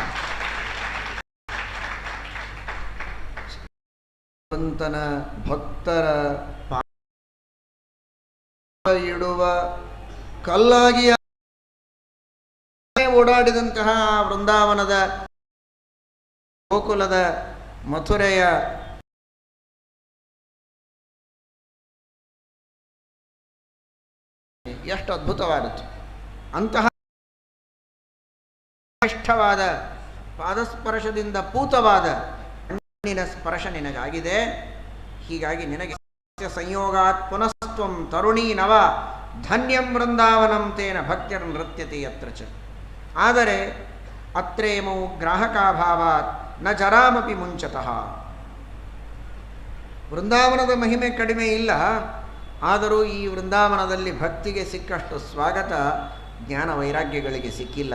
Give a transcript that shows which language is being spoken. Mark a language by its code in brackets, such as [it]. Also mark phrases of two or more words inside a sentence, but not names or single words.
[kn] ಭಗವಂತನ ಭಕ್ತರ ಇಡುವ ಕಲ್ಲಾಗಿ ಓಡಾಡಿದಂತಹ ವೃಂದಾವನದ, ಗೋಕುಲದ, ಮಥುರೆಯ ಎಷ್ಟು ಅದ್ಭುತವಾದದ್ದು. ಅಂತಹ ಶ್ರೇಷ್ಠವಾದ ಪಾದಸ್ಪರ್ಶದಿಂದ ಪೂತವಾದ ಕಣ್ಣಿನ ಸ್ಪರ್ಶ ನಿನಗಾಗಿದೆ. ಹೀಗಾಗಿ ನಿನಗೆ [sa] ಸಂಯೋಗಾತ್ ಪುನಸ್ತ್ವಂ ತರುಣೀ ನವ ಧನ್ಯಂ ವೃಂದಾವನಂ ತೇನ ಭಕ್ತಿರ್ ನೃತ್ಯತೆ ಯತ್ರ ಚ. ಆದರೆ ಅತ್ರೇಮೌ ಗ್ರಾಹಕಾಭಾವಾತ್ ನ ಜರಾಮಪಿ ಮುಂಚತಃ. [kn] ವೃಂದಾವನದ ಮಹಿಮೆ ಕಡಿಮೆ ಇಲ್ಲ, ಆದರೂ ಈ ವೃಂದಾವನದಲ್ಲಿ ಭಕ್ತಿಗೆ ಸಿಕ್ಕಷ್ಟು ಸ್ವಾಗತ ಜ್ಞಾನ ವೈರಾಗ್ಯಗಳಿಗೆ ಸಿಕ್ಕಿಲ್ಲ.